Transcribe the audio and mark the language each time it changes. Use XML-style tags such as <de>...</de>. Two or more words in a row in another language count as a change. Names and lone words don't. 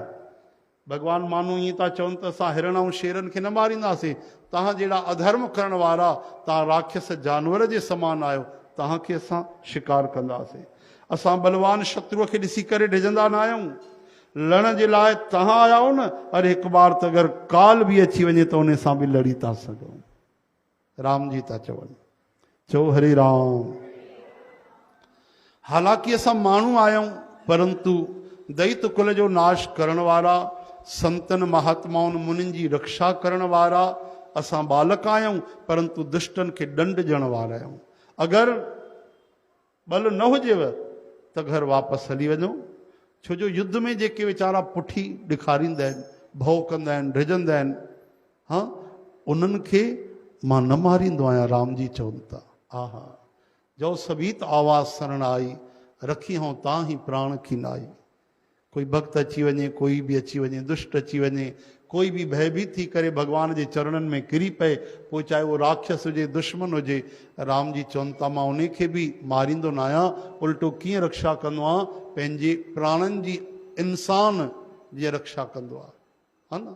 <sd>भॻवान माण्हू ईअं था चवनि त असां हिरण ऐं शेरनि खे न मारींदासीं, तव्हां जहिड़ा अधर्म करण वारा, तव्हां राक्षस जानवर जे समान आहियो, तव्हांखे असां शिकार कंदासीं। असां बलवान शत्रुअ खे ॾिसी करे डिॼंदा न आहियूं, लड़ण जे लाइ तव्हां आया हो न। अरे हिकु बार त अगरि काल बि अची वञे त उन सां बि लड़ी था सघूं। राम जी था चवनि, चओ हरे राम। हालांकि असां माण्हू आहियूं, परंतु दैत कुल जो नाश करण वारा, संतन महात्माउनि मुनिनि जी रक्षा करण वारा असां बालक आहियूं, परंतु दुष्टनि खे दंड ॾियण वारा आहियूं। अगरि बल न हुजेव त घर वापसि हली वञो, छो जो युद्ध में जेके वीचारा पुठी ॾेखारींदा आहिनि, भउ कंदा आहिनि, डिॼंदा आहिनि, हा, उन्हनि खे मां न मारींदो आहियां। राम जी चवनि था,</sd> <awa>आहा जो सबीत आवाज़ शरण आई, रखी हूं तां ही प्राण खीनाई।</awa> <sd>कोई भक्त अची वञे, कोई बि अची वञे, दुष्ट अची वञे, कोई बि भयभीत थी करे भगवान जे चरणनि में किरी पए, पोइ चाहे उहो राक्षस हुजे, दुश्मन हुजे, राम जी चवनि था मां उन खे बि मारींदो न आहियां। उल्टो कीअं रक्षा कंदो आहियां, पंहिंजे प्राणनि जी, इंसान जी रक्षा कंदो आहे, हा न।</sd>